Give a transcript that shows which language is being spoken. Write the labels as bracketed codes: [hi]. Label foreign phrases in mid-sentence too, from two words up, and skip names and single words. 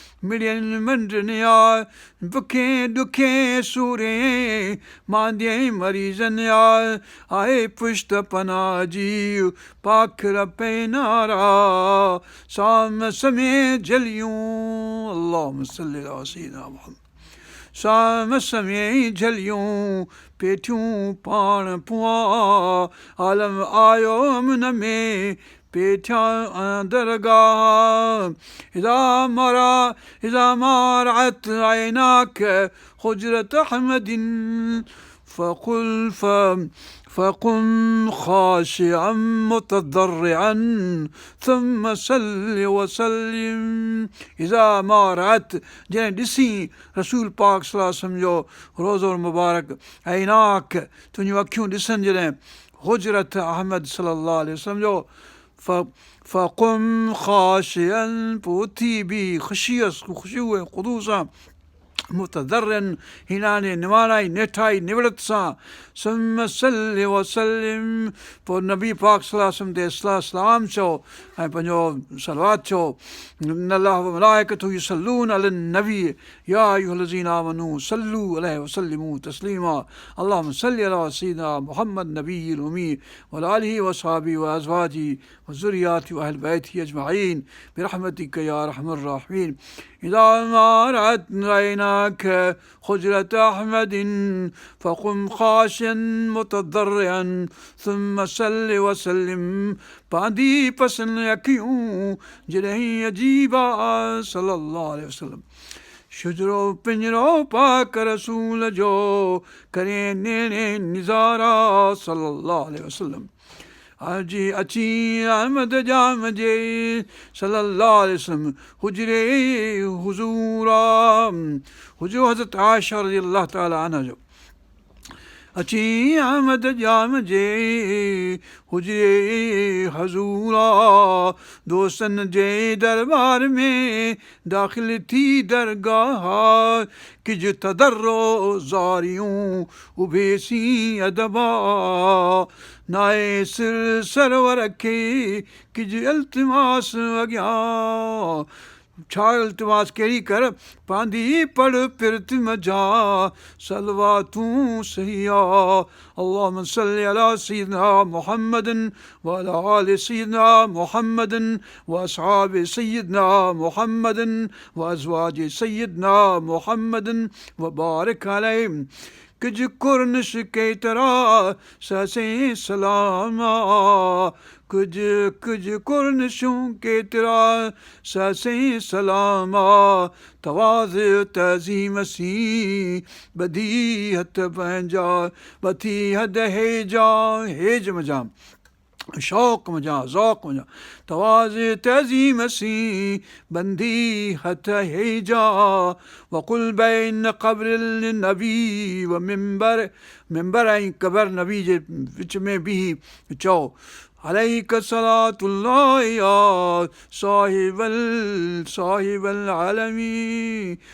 [sd] مڙين منڊن يا، بکين ڏکين سورين ماندين مريضن يا، آهي پشت پناهه جي پاکر پينارا. سام سمي جهليون، [ar] اللهم صل على سيدنا محمد. [sd] سام سمي جهليون پيٺيون پاڻ پوان، عالم آيو امن ۾ پيٺيان درگاهه. [ar] اذا مرا، اذا ما رأت عيناك حجرة أحمد فقل ف-، فقم خاشعا متضرعا ثم صل وسلم. اذا ما رأت، [sd] جڏهن ڏسين رسول پاڪ [ar] صلي الله عليه وسلم [sd] جو روزو مبارڪ، عيناك، تنهنجون اکيون ڏسن جڏهن، [ar] حجرت احمد صلى الله عليه وسلم جو، ف-، فقم خاشعا، [sd] پوءِ اٿي بي خشيءَ، خشوع ۽ خضوع سان، متضرعا، هيناڻي نواڻائي، نيٺائي، نوڙت سان، [ar] ثم صل وسلم، [sd] پوءِ نبي پاڪ [ar] صلي الله عليه وسلم [sd] تي صلاة سلام چئو ۽ پنهنجو صلوات چئو. [ar] ان الله و ملائڪته يصلون على النبي، يا ايها الذين آمنوا صلوا عليه وسلموا تسليما. اللهم صل على سيدنا محمد النبي الأمي وعلى آله وصحبه وأزواجه وذرياته وأهل بيته أجمعين برحمتك يا أرحم الراحمين. إذا ما رأت عيناك حجرة أحمد فقم خاشعا متضرعا ثم صل وسلم. [sd] پاندي پسن اکيون جڏهن عجيب آ [ar] صلى الله عليه وسلم. [sd] شجرو پنجرو پاڪ رسول جو، ڪري نيڻي نظارا [ar] صلى الله عليه وسلم. [sd] حاجي اچي احمد جام جي [ar] صلي الله عليه وسلم [sd] حجري حضورا. حضور حضرت عائشة [ar] رضي الله تعالى عنها [sd] جو. اچي احمد جام جي حجري حضورا. دوستن جي دربار ۾ داخل ٿي درگاهه. ڪجهه تضرع زاريون اڀي سين ادبا. نائي سر سرور کي ڪجهه التماس اڳيان. ڇا التماس ڪهڙي ڪر؟ پاندي پڙهه پرتم جا صلواتون سيا. [ar] اللهم صل على سيدنا محمد وعلى آل سيدنا محمد واصحاب سيدنا محمد وازواج سيدنا محمد وبارك عليهم. [sd] ڪجهه ڪرنش ڪيترا سسين سلاما. ڪجهه، ڪجهه ڪرنشون ڪيترا سسين سلاما. تواضع تعظيم سين ٻڌي هٿ پنهنجا، ٻڌي هٿ هيجا، هيج منجا، شوق منجا، ذوق منجا. تواضع تعظيم سين ٻڌي هٿ هيجا. [ar] وقل بين قبر النبي ومنبر، [sd] منبر ۽ قبر نبي جي وچ ۾ بيهي چئو، [ar] عليك صلاة الله يا صاحب ال-، صاحب العالمين.